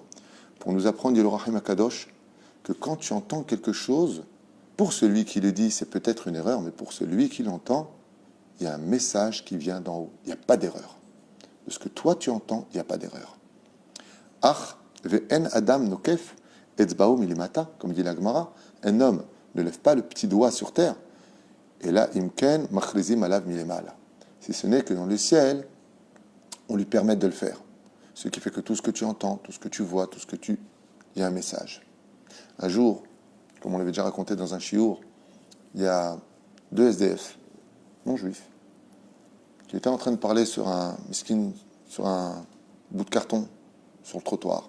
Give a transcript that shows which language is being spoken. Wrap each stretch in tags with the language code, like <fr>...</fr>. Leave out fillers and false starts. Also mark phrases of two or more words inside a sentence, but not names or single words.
<fr>Pour nous apprendre, dit le Rahim HaKadosh, que quand tu entends quelque chose, pour celui qui le dit, c'est peut-être une erreur, mais pour celui qui l'entend, il y a un message qui vient d'en haut. Il n'y a pas d'erreur. De ce que toi tu entends, il n'y a pas d'erreur.</fr> <he>אך ואין אדם נוקף אצבעו מלמטה,</he> <fr>comme dit la Gemara, un homme ne lève pas le petit doigt sur terre, et là,</fr> <he>אם כן מכריזים עליו מלמעלה.</he> <fr>Si ce n'est que dans le ciel, on lui permet de le faire. Ce qui fait que tout ce que tu entends, tout ce que tu vois, tout ce que tu... Il y a un message. Un jour, comme on l'avait déjà raconté dans un chiour, il y a 2 SDF, non juifs, qui étaient en train de parler sur un bout de carton, sur le trottoir.</fr>